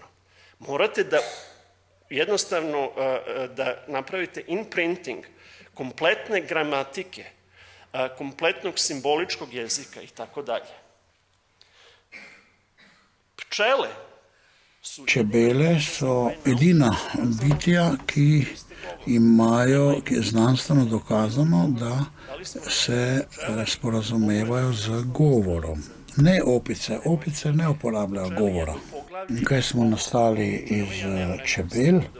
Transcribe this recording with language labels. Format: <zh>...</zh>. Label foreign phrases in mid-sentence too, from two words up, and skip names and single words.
<sr>Morate da jednostavno da napravite imprinting kompletne gramatike, kompletnog simboličkog jezika i tako dalje. Pčele su...</sr> <sl>Čebele so edina bitja, ki imajo, ki je znanstveno dokazano, da se sporazumevajo z govorom. Ne opice, opice ne uporabljajo govora. Kaj smo nastali iz čebel?</sl>